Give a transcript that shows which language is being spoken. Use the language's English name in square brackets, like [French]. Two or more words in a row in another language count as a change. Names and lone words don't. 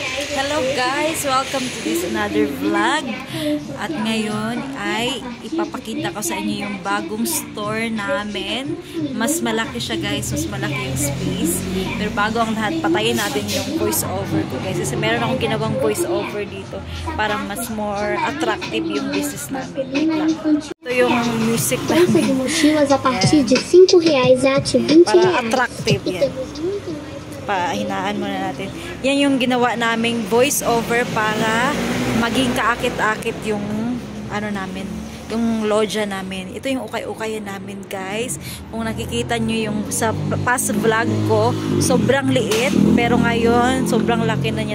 [English] Hello guys! Welcome to this another vlog. [Filipino] At ngayon ay ipapakita ko sa inyo yung bagong store namin. Mas malaki siya guys, mas malaki yung space. Pero bago ang lahat, patayin natin yung [English] voice over [Filipino] ko guys. Kasi meron akong ginawang [English] voice over [Filipino] dito para mas [English] more attractive [Filipino] yung business namin. Ito yung music namin. [Portuguese] Mochilas a partir de R$5 at R$20. [Filipino] Para attractive yan. Pahinaan muna natin. Yan yung ginawa naming [English] voice over [Filipino] para maging kaakit-akit yung ano namin, yung lodja namin. Ito yung ukay-ukayan namin guys. Kung nakikita nyo yung sa [English] past vlog [Filipino] ko, sobrang liit, pero ngayon sobrang laki na niya.